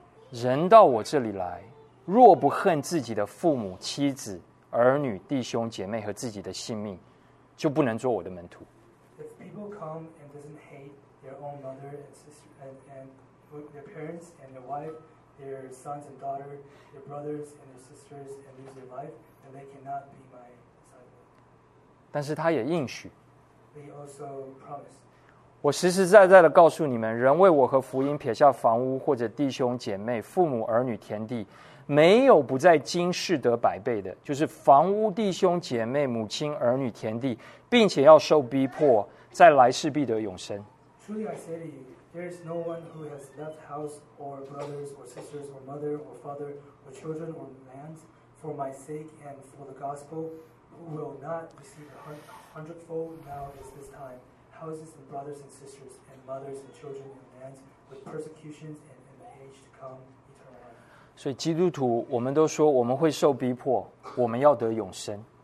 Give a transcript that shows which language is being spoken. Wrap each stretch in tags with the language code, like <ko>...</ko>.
<zh>人到我这里来，若不恨自己的父母、妻子、儿女、弟兄、姐妹和自己的性命，就不能做我的门徒。</zh> <en>If people come and doesn't hate their own mother and sister and their parents and their wife, their sons and daughter, their brothers and their sisters and lose their life, then they cannot be my disciple.</en> <zh>但是他也应许。</zh> <en>He also promised.</en> <zh>我实实在在的告诉你们，人为我和福音撇下房屋或者弟兄姐妹、父母儿女、田地，没有不在今世得百倍的，就是房屋、弟兄姐妹、母亲儿女、田地，并且要受逼迫，在来世必得永生。</zh> <en>Truly I say to you, there is no one who has left house or brothers or sisters or mother or father or children or lands for my sake and for the gospel who will not receive a hundredfold now at this time. Houses and brothers and sisters and mothers and children and lands with persecutions and in the age to come eternal life.</en> <zh>所以基督徒，我们都说我们会受逼迫，我们要得永生。</zh>